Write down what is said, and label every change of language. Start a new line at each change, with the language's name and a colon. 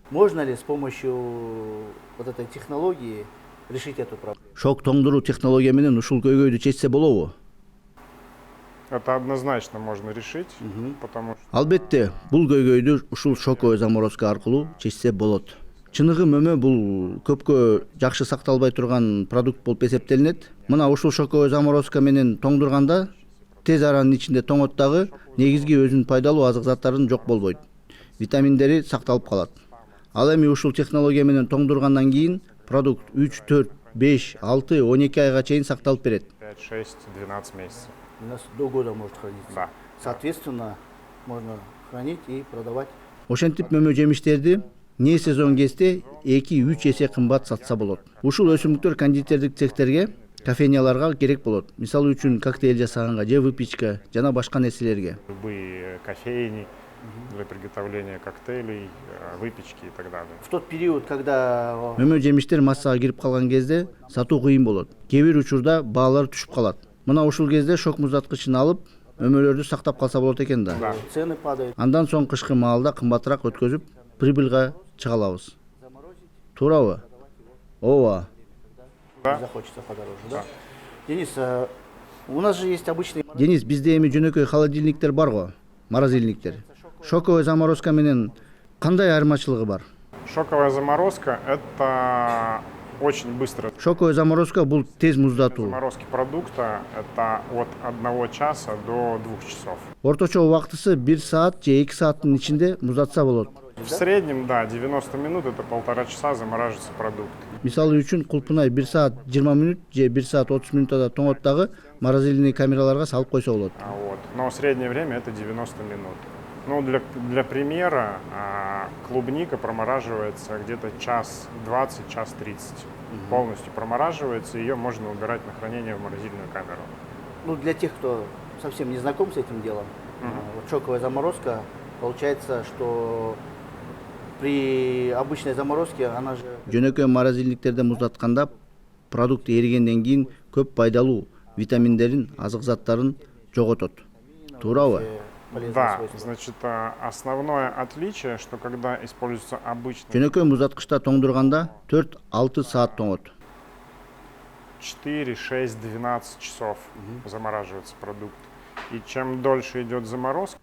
Russian: Можно ли с помощью вот этой технологии решить эту проблему?
Kyrgyz: Шок тоңдуруу технология менен ушул көйгөйдү чечсе болобу?
Russian: Это однозначно можно решить, потому что...
Kyrgyz: Албетте, бул көйгөйдү ушул шоковой заморозка аркылуу чечсе болот. Чыныгы мөмө бул көпкө жакшы сакталбай турган продукт болуп эсептелинет. Мына ушул шоковой заморозка менен тоңдурганда тез аранын ичинде тоңот дагы негизги өзүнүн пайдалуу азык заттарын жок болбойт. витаминдери сакталып калат. Ал эми ушул технология менен тоңдургандан кийин продукт 3, 4, 5, 6, 12 айга чейин сакталып берет.
Russian: 5, 6, 12 месяцев. У нас до года может храниться. Да. Соответственно, можно хранить и продавать.
Kyrgyz: Ошентип мөмө жемиштерди не сезон кезде 2-3 эсе кымбат сатса болот. Ушул өсүмдүктөр кондитердик цехтерге, кофейняларга керек болот. Мисалы үчүн коктейль жасаганга же выпечка жана башка нерселерге.
Russian: Любые кофейни для приготовления коктейлей, выпечки и так далее. В тот период, когда
Kyrgyz: мөмө жемиштер массага кирип калган кезде сатуу кыйын болот. Кээ бир учурда баалар түшүп калат. Мына ушул кезде шок муздаткычын алып, мөмөлөрдү сактап калса болот экен да.
Russian: Цены падают.
Kyrgyz: Андан соң кышкы маалда кымбатыраак өткөзүп, прибыльга чыга алабыз. Туурабы? Ооба.
Russian: Да. Захочется подороже, да? Денис, у нас же есть обычный...
Kyrgyz: Денис, бизде эми жөнөкөй холодильниктер бар го, морозильниктер. Шоковая заморозка менен кандай айырмачылыгы бар?
Russian: Шоковая заморозка – это очень быстро.
Kyrgyz: Шоковая заморозка бул тез муздатуу.
Russian: Заморозки продукта – это от 1 часа до 2 часов.
Kyrgyz: Орточо убактысы 1 саат же 2 сааттын ичинде муздатса болот.
Russian: В среднем, да, 90 минут – это 1,5 часа замораживается продукт.
Kyrgyz: Мисалы үчүн Кулпунай 1 саат 20 минут же 1 саат 30 минутта тоңот дагы морозильный камераларга салып койсо болот.
Russian: Вот. Но среднее время это 90 минут. Ну, для примера, клубника промораживается где-то час 20, час 30. Полностью промораживается, ее можно убирать на хранение в морозильную камеру. Ну, для тех, кто совсем не знаком с этим делом, вот шоковая заморозка, получается, что при обычной заморозке она же...
Kyrgyz: Жөнөкөй морозильниктерде муздатканда продукт эригенден кийин көп пайдалуу витаминдерин, азык заттарын жоготот. Туурабы?
Russian: Да, значит, основное отличие, что когда используется обычный...
Kyrgyz: Жөнөкөй муздаткычта тоңдурганда 4-6 саат тоңот.
Russian: 4, 6, 12 часов замораживается продукт. И чем дольше идет заморозка...